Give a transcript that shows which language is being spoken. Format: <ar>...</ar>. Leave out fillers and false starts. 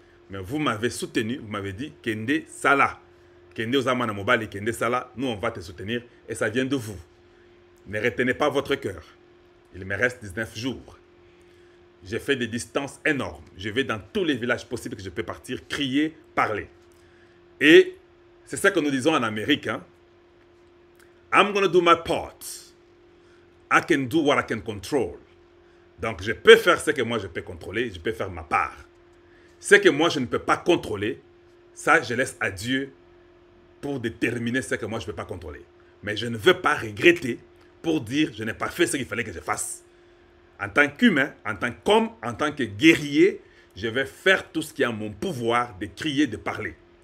<fr>Mais vous m'avez soutenu, vous m'avez dit</fr> <ln>Kende Sala. Kende Ozamana Mobali, Kende Sala,</ln> <fr>nous on va te soutenir et ça vient de vous. Ne retenez pas votre cœur. Il me reste 19 jours. J'ai fait des distances énormes. Je vais dans tous les villages possibles que je peux partir, crier, parler. Et c'est ça que nous disons en Amérique.</fr> <en>Hein? I'm going to do my part. I can do what I can control.</en> <fr>Donc je peux faire ce que moi je peux contrôler, je peux faire ma part. Ce que moi je ne peux pas contrôler, ça je laisse à Dieu pour déterminer ce que moi je ne peux pas contrôler. Mais je ne veux pas regretter pour dire je n'ai pas fait ce qu'il fallait que je fasse. En tant qu'humain, en tant qu'homme, en tant que guerrier, je vais faire tout ce qui est en mon pouvoir de crier, de parler.</fr>